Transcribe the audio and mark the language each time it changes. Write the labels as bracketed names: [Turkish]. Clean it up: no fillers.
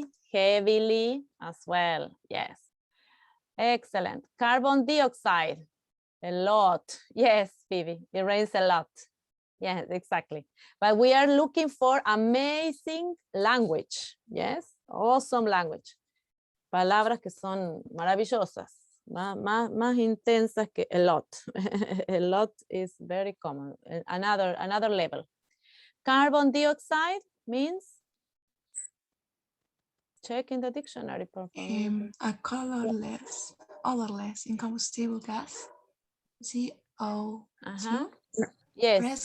[English] Heavily as well, yes. Excellent. Carbon dioxide. A lot. Yes, Phoebe, it rains a lot. Yes, exactly. But we are looking for amazing language. Yes, awesome language. [Spanish] Palabras que son maravillosas, más intensas que [English] a lot. A lot is very common. Another level. Carbon dioxide means, check in the dictionary. A colorless, odorless, incombustible gas. CO2. Yes,